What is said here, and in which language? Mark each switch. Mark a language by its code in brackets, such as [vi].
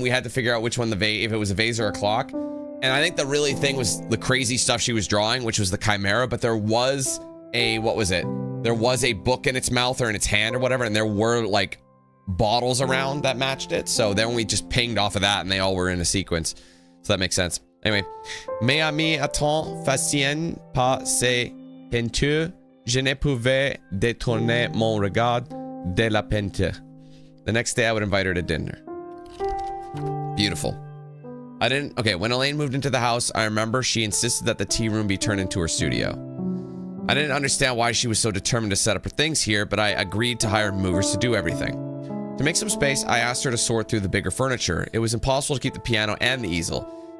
[en] We had to figure out which one if it was a vase or a clock. And I think the really thing was the crazy stuff she was drawing, which was the chimera. But there was a, what was it? There was a book in its mouth or in its hand or whatever. And there were, like, bottles around that matched it. So then we just pinged off of that and they all were in a sequence. So that makes sense. Anyway. [fr] Mes amis attendent fascinés par ces peintures. Je ne pouvais détourner mon regard de la peinture. [en] The next day I would invite her to dinner. Beautiful. Okay, when Elaine moved into the house, I remember she insisted that the tea room be turned into her studio. I didn't understand why she was so determined to set up her things here, but I agreed to hire movers to do everything. To make some space, I asked her to sort through the bigger furniture. It was impossible to keep the piano and the easel.